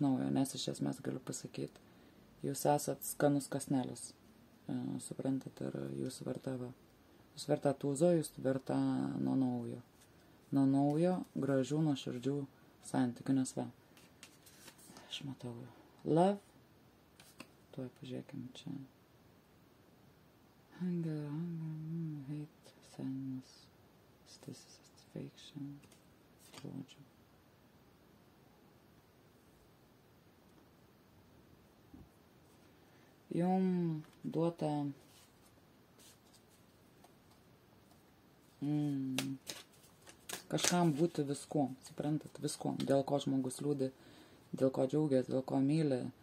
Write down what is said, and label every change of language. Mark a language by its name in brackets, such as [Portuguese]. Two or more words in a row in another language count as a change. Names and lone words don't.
[Lithuanian] naujo, nes iš esmės galiu pasakyti, jūs esat skanus kasnelis, suprantat, ir jūs verta tūzo, jūs verta nuo naujo, gražių, nuoširdžių santykių, nes aš matau love, tuoj pažiūrėkim čia, [English] anger, hate, sadness, satisfaction, [Lithuanian] žodžiu. Jum duota kažkam būti viskuom, suprantat, viskuom, dėl ko žmogus liūdi, dėl ko džiaugiasi, dėl ko myli.